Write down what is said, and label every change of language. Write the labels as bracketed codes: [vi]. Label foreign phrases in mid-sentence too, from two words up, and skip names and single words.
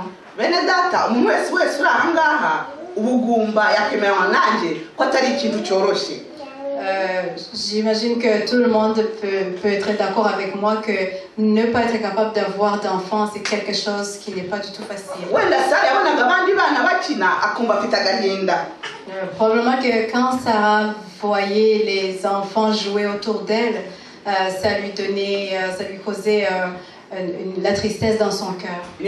[rw] Bene data umuntu wese uri aha ngaha ubugumba yakemerwa nanjye ko atari ikintu cyoroshye. [fr] J'imagine que tout le monde peut être d'accord avec moi que ne pas être capable d'avoir d'enfants, c'est quelque chose qui n'est pas du tout facile. Probablement que quand Sarah voyait les enfants jouer autour d'elle, ça lui causait la tristesse dans son cœur.